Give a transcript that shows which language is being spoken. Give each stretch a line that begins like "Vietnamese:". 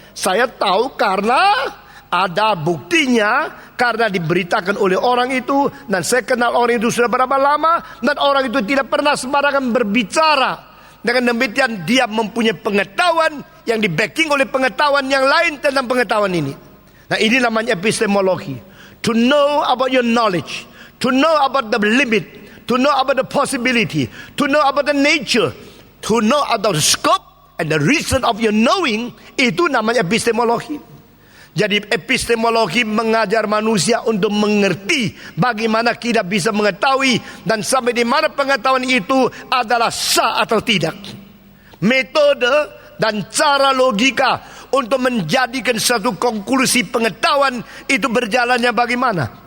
Indonesian: Saya tahu karena ada buktinya, karena diberitakan oleh orang itu, dan saya kenal orang itu sudah berapa lama, dan orang itu tidak pernah sembarangan berbicara. Dengan demikian dia mempunyai pengetahuan yang di-backing oleh pengetahuan yang lain tentang pengetahuan ini. Nah ini namanya epistemologi.
English: To know about your knowledge, to know about the limit, to know about the possibility, to know about the nature, to know about the scope and the reason of your knowing,
Indonesian: itu namanya epistemologi. Jadi epistemologi mengajar manusia untuk mengerti bagaimana kita bisa mengetahui dan sampai di mana pengetahuan itu adalah sah atau tidak. Metode dan cara logika untuk menjadikan satu konklusi pengetahuan itu berjalannya bagaimana?